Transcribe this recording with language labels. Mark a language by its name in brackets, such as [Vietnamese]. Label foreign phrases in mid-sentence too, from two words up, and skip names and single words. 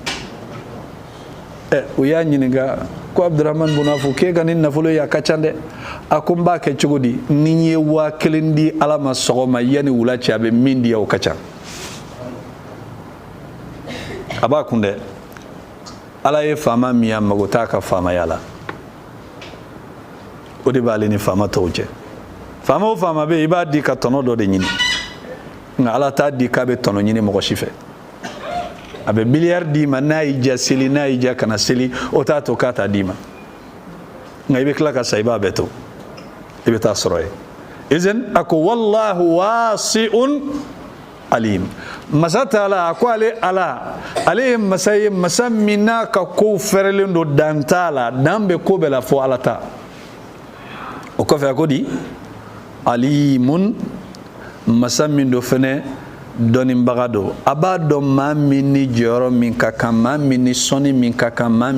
[Bambara] u y'a ɲininka ko Abdurrahman bin Auf k'e ka nin nafolo ye a ka ca dɛ a ko n b'a kɛ cogo di ni n ye 1000 di ala ma sɔgɔma yanni wula cɛ a bɛ min di o ka ca a b'a kun dɛ ala ye faama min a mago t'a ka faamaya la o de b'ale ni faama tɔw cɛ faama o faama bɛ yen i b'a di ka tɔnɔ dɔ de ɲini nka ala t'a di k'a bɛ tɔnɔ ɲini mɔgɔ si fɛ a bɛ miliyari d'i ma n'a y'i diya seli n'a y'i diya kana seli o t'a to k'a t'a d'i ma nka i bɛ tila ka sa i b'a bɛɛ to i bɛ taa sɔrɔ ye izin a ko [Arabic] والله واسع عليم [Bambara] masa taala a ko ale ala ale ye masa ye masa min n'a ka kow fɛrɛlen don dan t'a la dan bɛ ko bɛɛ la fɔ ala ta o kɔfɛ a ko di alimun masa min do fɛnɛ dɔnnibaga don a b'a dɔn maa min ni jɔyɔrɔ min ka kan maa min ni sɔnni min ka kan maa